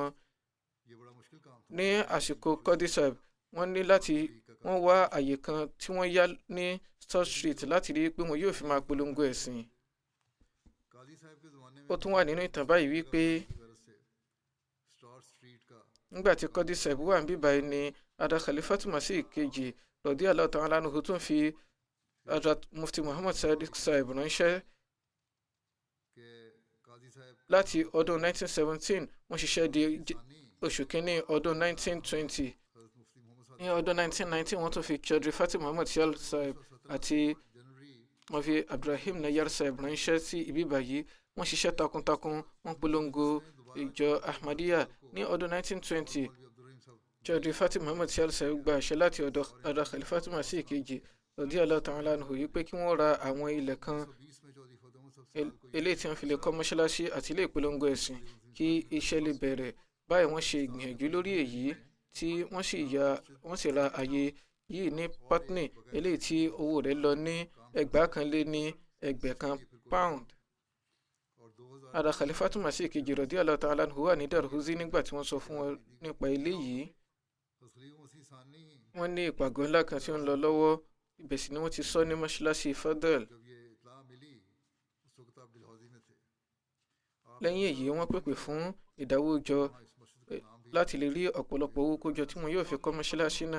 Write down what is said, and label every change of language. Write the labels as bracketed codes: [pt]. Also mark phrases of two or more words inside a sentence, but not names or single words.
[yo] Ní àsìkò Qadi Sahib wọ́n wá àyè kan tí wọ́n yá ní Stott Street láti rí pé wọn yóò fi máa polongo ẹ̀sìn. Ó tún wà nínú ìtàn báyìí wípé nígbà tí Qadi Sahib wà níbí báyìí ni Ada Khalifatu Masih kejì [ar] رضي الله تعالى عنه [yo] tún fi Hazrat Mufti Muhammad Sadiq Sahib ránṣẹ́. Láti ọdún 1917 wọ́n ṣiṣẹ́ di oṣù kínní ọdún 1920. Ní ọdún 1919 wọ́n tún fi Chaudhry Fatih Muhammad Sial Sahib àti Mafi Abdurrahim Nayar Sahib ránṣẹ́ sí ibi báyìí. Wọ́n ṣiṣẹ́ takuntakun, wọ́n polongo ìjọ Ahmadiyya. Ní ọdún 1920 Chaudhry Fatih Muhammad Sial Sahib gba àṣẹ láti ọ̀dọ̀ Ada Khalifatu Masih kejì [ar] رضي الله تعالى عنه [yo] yìí pé kí wọ́n ra àwọn ilẹ̀ kan eléyìí tí wọ́n fi lè kọ́ mọ́ṣáláṣí àti ilé ìpolongo ẹ̀sìn kí iṣẹ́ lè bẹ̀rẹ̀. Báyìí wọ́n ṣe ìgbìyànjú lórí èyí tí wọ́n sì ra àyè yìí ní Putney, eléyìí tí owó rẹ̀ lọ ní £1,000 Ada Khalifatu Masih kejì [ar] رضي الله تعالى عنه [yo] wà ní Darhuzi nígbà tí wọ́n sọ fún wọn nípa eléyìí. Wọ́n ní ìpàgọ́ ńlá kan tí ó ń lọ lọ́wọ́. Ibẹ̀ sì ni wọ́n ti sọ ní mọ́ṣáláṣí Fadl. lẹ́yìn èyí wọ́n pèpè fún ìdáwójọ láti lè rí ọ̀pọ̀lọpọ̀ owó kójọ tí wọn yóò fi kọ́ mọ́ṣáláṣí náà.